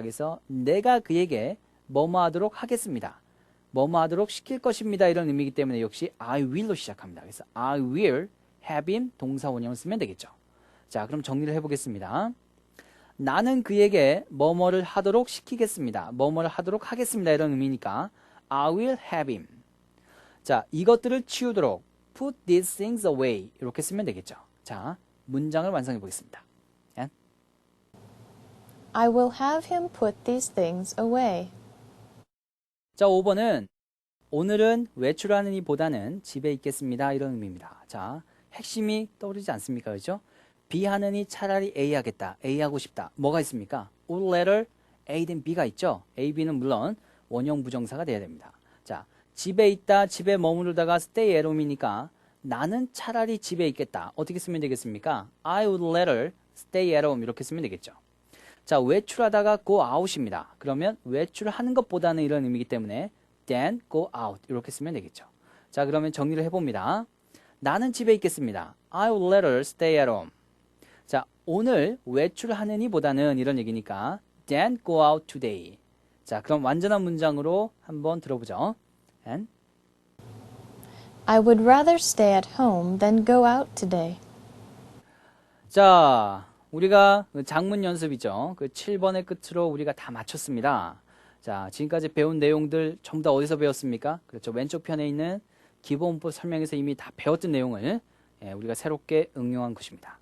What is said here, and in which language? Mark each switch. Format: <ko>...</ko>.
<ko>그래서 내가 그에게 뭐뭐 하도록 하겠습니다. 뭐뭐 하도록 시킬 것입니다. 이런 의미이기 때문에 역시 I will로 시작합니다. 그래서</ko> <en>I will have him</en> <ko>동사 원형을 쓰면 되겠죠. 자, 그럼 정리를 해보겠습니다. 나는 그에게 뭐뭐를 하도록 시키겠습니다. 뭐뭐를 하도록 하겠습니다. 이런 의미니까</ko> <en>I will have him.</en> <ko>자, 이것들을 치우도록</ko> <en>put these things away</en> <ko>이렇게 쓰면 되겠죠. 자, 문장을 완성해 보겠습니다.</ko> <en>I will have him put these things away.</en> <ko>자, 5번은 오늘은 외출하는 이보다는 집에 있겠습니다. 이런 의미입니다. 자, 핵심이 떠오르지 않습니까? 그렇죠? B 하느니 차라리 A 하겠다. A 하고 싶다. 뭐가 있습니까? would rather A than B가 있죠? A, B는 물론 원형 부정사가 돼야 됩니다. 자, 집에 있다. 집에 머무르다가 stay at home이니까 나는 차라리 집에 있겠다. 어떻게 쓰면 되겠습니까?</ko> <en>I would rather stay at home</en> <ko>이렇게 쓰면 되겠죠. 자, 외출하다가 go out입니다. 그러면 외출하는 것보다는 이런 의미이기 때문에 then go out 이렇게 쓰면 되겠죠. 자, 그러면 정리를 해봅니다. 나는 집에 있겠습니다.</ko> <en>I would rather stay at home.</en> <ko>자, 오늘 외출하느니 보다는 이런 얘기니까</ko> <en>then go out today.</en> <ko>자, 그럼 완전한 문장으로 한번 들어보죠.</ko> <en>And I would rather stay at home than go out today.</en> <ko>자, 우리가 장문 연습이죠. 그 7번의 끝으로 우리가 다 마쳤습니다. 자, 지금까지 배운 내용들 전부 다 어디서 배웠습니까? 그렇죠. 왼쪽 편에 있는 기본법 설명에서 이미 다 배웠던 내용을 우리가 새롭게 응용한 것입니다.</ko>